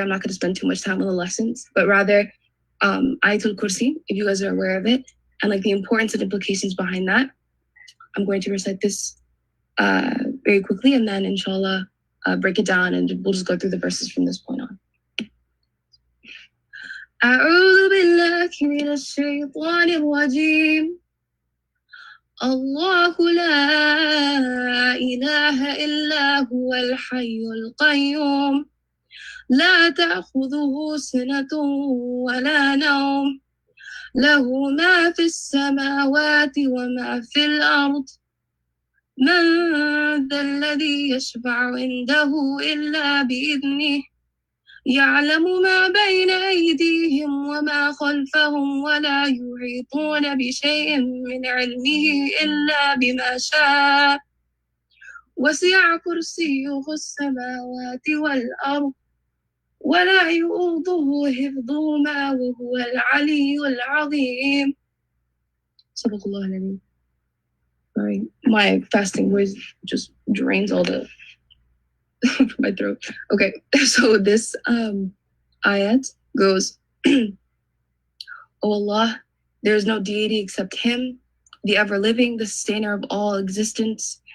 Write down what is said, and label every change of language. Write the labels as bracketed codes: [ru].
[en] I'm not going to spend too much time on the lessons, but rather Ayatul Kursi, if you guys are aware of it, and like the importance and implications behind that. I'm going to recite this very quickly, and then inshallah break it down, and we'll just go through the verses from this point on. [ar] أعوذ بالله من الشيطان الرجيم. الله لا إله إلا هو الحي القيوم لا تأخذه سنة ولا نوم له ما في السماوات وما في الأرض من ذا الذي يشفع عنده إلا بإذنه يعلم ما بين أيديهم وما خلفهم ولا يحيطون بشيء من علمه إلا بما شاء وسع كرسيه السماوات والأرض ولا يؤوده حفظهما وهو العلي العظيم. صدق الله العظيم. [en] Sorry, my fasting voice just drains all the from my throat. Okay, so this ayat goes, O Allah, there is no deity except Him, the ever-living, the sustainer of all existence.